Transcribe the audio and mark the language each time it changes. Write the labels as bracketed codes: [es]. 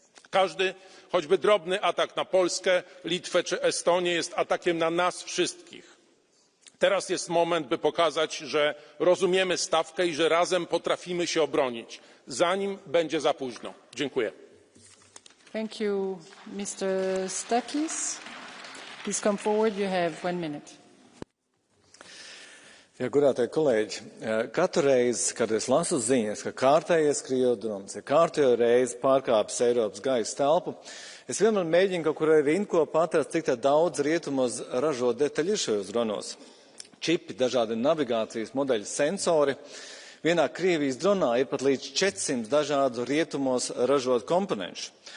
[pl] Każdy, choćby drobny atak na Polskę, Litwę czy Estonię jest atakiem na nas wszystkich. Teraz jest moment, by pokazać, że rozumiemy stawkę i że razem potrafimy się obronić, zanim będzie za późno. Dziękuję. [en] Thank you, Mr. Stakis. Please come forward. You have 1 minute. [lv] Ja, godātie kolēģi, katru reizi, kad es lasu ziņas, ka kārtējies Krievu drons, ja kārtējo reizi pārkāpjas Eiropas gaisa telpu, es vienmēr mēģinu kaut kur rindkopā atrast, cik daudz rietumos ražo detaļu šajos dronos. Čipi, dažādi navigācijas modeļu sensori. Vienā Krievijas dronā ir pat līdz 400 dažādu rietumos ražot komponentu.